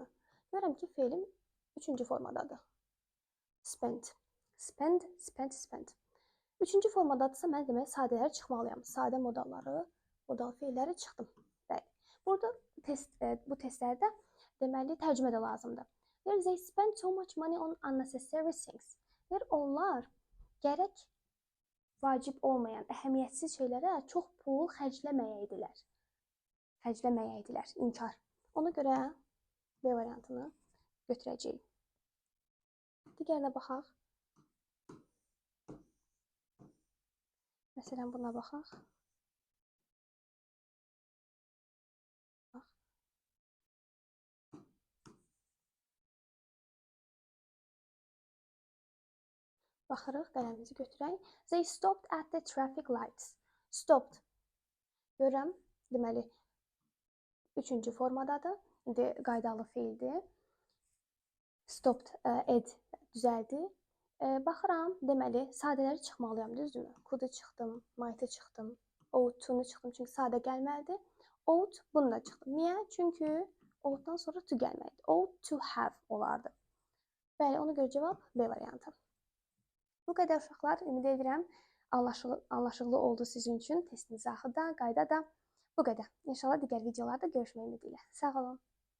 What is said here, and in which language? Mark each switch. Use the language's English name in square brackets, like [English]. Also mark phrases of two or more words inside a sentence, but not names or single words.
[Azerbaijani] Görürəm ki, feilim üçüncü formadadır. Spend. Spend, spend, spend. Üçüncü formadadırsa mən demək sadələri çıxmalıyam. Sadə modalları, modal feilləri çıxdım. Bəli. Burada bu testlərdə deməli tərcümə də lazımdır. [English] They spend so much money on unnecessary things. [Azerbaijani] Onlar gərək vacib olmayan, əhəmiyyətsiz şeylərə çox pul xərcləməyəydilər. Xərcləməyəydilər, inkar. Ona görə B variantını götürəcəyik. Digərinə baxaq. Məsələn, buna baxaq. Baxırıq, qələmimizi götürək. [English] They stopped at the traffic lights. [Azerbaijani] Stopped. Görürəm, deməli, üçüncü formadadır. İndi qaydalı feildir. Stopped, ed, düzəldi. Baxıram, deməli, sadələri çıxmalıyam, düzdürmü? Could-u çıxdım, might-ı çıxdım, ought-unu çıxdım, çünki sadə gəlməlidir. Ought, bunu da çıxdım. Niyə? Çünki ought-dan sonra to gəlməlidir. [English] Ought to have olardı. [Azerbaijani] Bəli, ona görə cavab B variantı. Bu qədər uşaqlar, ümid edirəm, anlaşıqlı oldu sizin üçün. Testin izahı da, qayda da bu qədər. İnşallah digər videolarda görüşmək ümidilə. Sağ olun.